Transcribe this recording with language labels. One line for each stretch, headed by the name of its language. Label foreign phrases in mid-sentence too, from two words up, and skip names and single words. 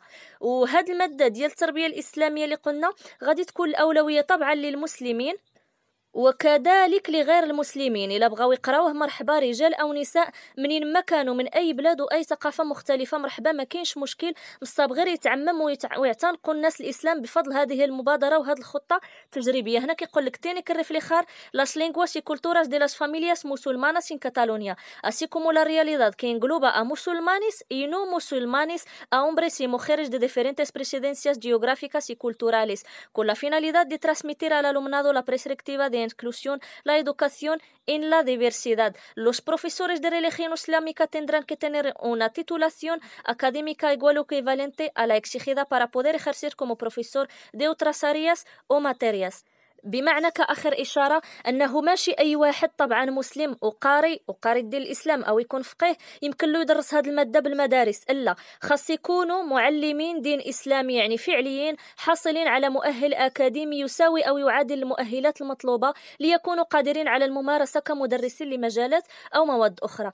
Arabic: وهاد المادة ديال التربية الإسلامية اللي قلنا غادي تكون الأولوية طبعا للمسلمين وكذلك لغير المسلمين. إلا بغاو يقراوه مرحبا، رجال أو نساء منين ما كانوا من أي بلاد وأي ثقافة مختلفة مرحبا، ما كاينش مشكل. مصاب غير يتعمم ويعتنقوا الناس الإسلام بفضل هذه المبادرة وهذه الخطة التجريبية. هنا كيقول لك
Spanish: tiene que reflejar las lenguas y culturas de las familias musulmanas en Cataluña, así como la realidad que engloba a musulmanes y no musulmanes, a hombres y mujeres de diferentes presidencias geográficas y culturales, con la finalidad de transmitir al alumnado la perspectiva de inclusión, la educación en la diversidad. Los profesores de religión islámica tendrán que tener una titulación académica igual o equivalente a la exigida para poder ejercer como profesor de otras áreas o materias.
Arabic: بمعنى كآخر إشارة أنه ماشي أي واحد طبعا مسلم وقاري الدين الإسلام أو يكون فقيه يمكن له يدرس هذه المادة بالمدارس، إلا خاص يكونوا معلمين دين إسلامي يعني فعليين حاصلين على مؤهل أكاديمي يساوي أو يعادل المؤهلات المطلوبة ليكونوا قادرين على الممارسة كمدرسين لمجالات أو مواد أخرى.